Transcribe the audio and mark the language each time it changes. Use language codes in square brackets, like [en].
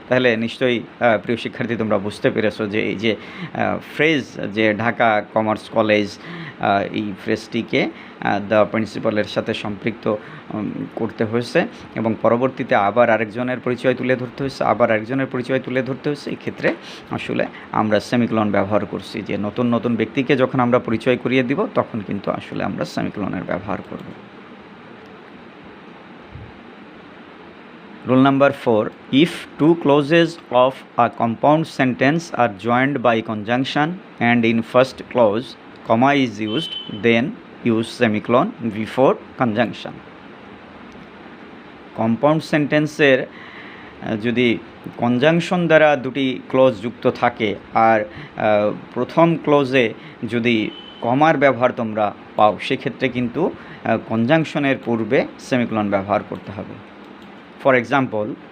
[bn] তাহলে নিশ্চয়ই প্রিয় শিক্ষার্থী, তোমরা বুঝতে পেরেছো যে এই যে ফ্রেজ, যে ঢাকা কমার্স কলেজ, এই ফ্রেজটিকে দ্য প্রিন্সিপালের সাথে সম্পৃক্ত করতে হয়েছে এবং পরবর্তীতে আবার আরেকজনের পরিচয় তুলে ধরতে হয়েছে, আবার আরেকজনের পরিচয় তুলে ধরতে হয়েছে। এই ক্ষেত্রে আসলে আমরা সেমিকোলন ব্যবহার করছি, যে নতুন নতুন ব্যক্তিকে যখন আমরা পরিচয় করিয়ে দিব, তখন কিন্তু আসলে আমরা সেমিকোলনের ব্যবহার করব। [en] Rule number 4, if two clauses of a compound sentence are joined by conjunction and in first clause comma is used, then use semicolon before conjunction. [bn] Compound সেন্টেন্সের যদি কনজাংশন দ্বারা দুটি ক্লজ যুক্ত থাকে আর প্রথম ক্লজে যদি কমার ব্যবহার তোমরা পাও, সেক্ষেত্রে কিন্তু কনজাংশনের পূর্বে সেমিকোলন ব্যবহার করতে হবে। [en] For example,